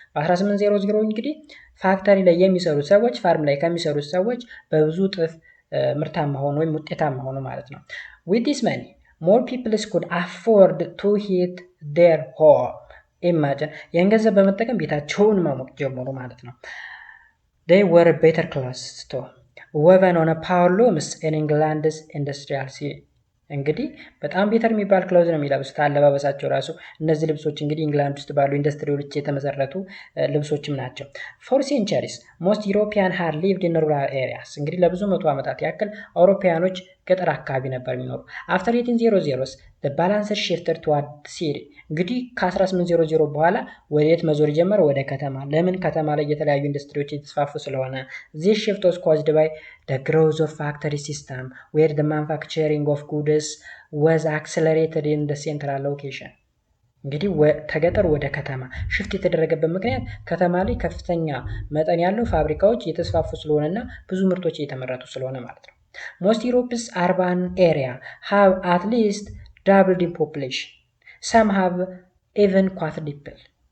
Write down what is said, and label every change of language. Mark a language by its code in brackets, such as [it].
[am] በ1800 እንግዲህ ፋክተሪ ላይ የሚሰሩ ሰዎች ፋርም ላይ ከሚሰሩ ሰዎች በብዙ እጥፍ ምርታማ ሆኑ ወይም ውጤታማ ሆኑ ማለት ነው። [en] with this money more people could afford to heat their home. [am] imagine ያን ገንዘብ በመጠቀም ቤታቸውን ማሞቅ ጀመሩ ማለት ነው። [en] they were better class too. woven on a power looms in England's industrial sea. [am] እንግዲህ በጣም ቤተር የሚባል ክሎዝ ነው የሚለብሱት። አለባበሳቸው ራሱ እነዚህ ልብሶች እንግዲህ ኢንግላንድ ውስጥ ባሉ ኢንዱስትሪዎች የተመሰረቱ ልብሶችም ናቸው። [en] for centuries most European had lived in rural areas. [am] እንግዲህ ለብዙ መቶ ዓመታት ያክል አውሮፓውያኖች ገጠር አካባቢ ነበር የሚኖሩ። [en] after 1800 the balance shifted toward city. [am] እንግዲህ ከ1800 በኋላ ወዴት መዞር ጀመረ? ወደ ከተማ። ለምን? ከተማ ላይ የተለያዩ ኢንዱስትሪዎች የተስፋፉ ስለሆነ። [en] this shift was caused by the growth of factory system where the manufacturing of goods was accelerated in the central location. [am] እንግዲህ ከገጠር ወደ ከተማ ሽፍት የተደረገበት ምክንያት ከተማ ላይ ከፍተኛ መጠን ያለው ፋብሪካዎች የተስፋፉ ስለሆነና ብዙ ምርቶች እየተመረቱ ስለሆነ ማለት ነው። [en] most Europe's urban area have at least doubled in population. some have even quadrupled.